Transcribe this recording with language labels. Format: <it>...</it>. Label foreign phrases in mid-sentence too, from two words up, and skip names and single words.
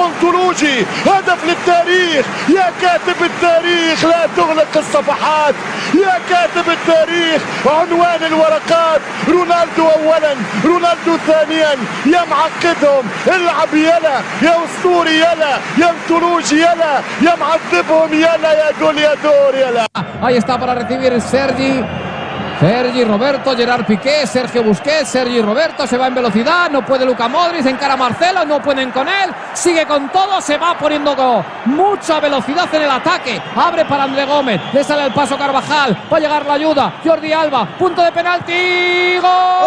<ar>انطولوجي هدف للتاريخ يا كاتب التاريخ لا تغلق الصفحات يا كاتب التاريخ عنوان الورقات رونالدو اولا رونالدو ثانيا يا معقدهم العب يلا يا اسطوري يلا يا انطولوجي يلا يا معذبهم يلا يا جوليادور يلا.</ar> <es>Ahí está para recibir Sergi Roberto, Gerard Piqué, Sergio Busquets, Sergi Roberto, se va en velocidad, no puede Luka Modric, encara a Marcelo, no pueden con él, sigue con todo, se va poniendo mucha velocidad en el ataque, abre para André Gómez, le sale el paso Carvajal, va a llegar la ayuda, Jordi Alba, punto de penalti, ¡gol!</es>